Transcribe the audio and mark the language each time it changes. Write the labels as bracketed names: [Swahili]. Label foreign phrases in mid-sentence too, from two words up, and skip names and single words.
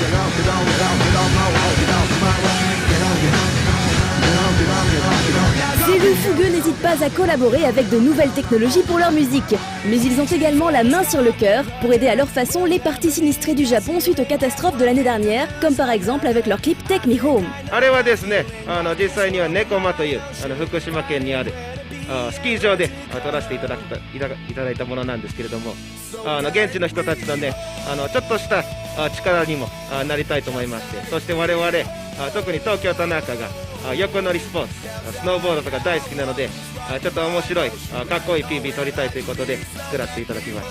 [French] Ces le Fugueux n'hésite pas à collaborer avec de nouvelles technologies pour leur musique. Mais ils ont également la main sur le cœur pour aider à leur façon les parties sinistrées du Japon suite aux catastrophes de l'année dernière, comme par exemple avec leur clip Take Me Home. [Japanese] あれはですね、実際には猫間という福島県にあるスキー場で撮らせていただいたものなんですけれども、現地の人たちのねちょっとした力にもなりたいと思いまして、そして我々特に東京田中が横乗りスポーツスノーボードとか大好きなので、ちょっと面白いかっこいい PV 撮りたいということで作らせていただきます。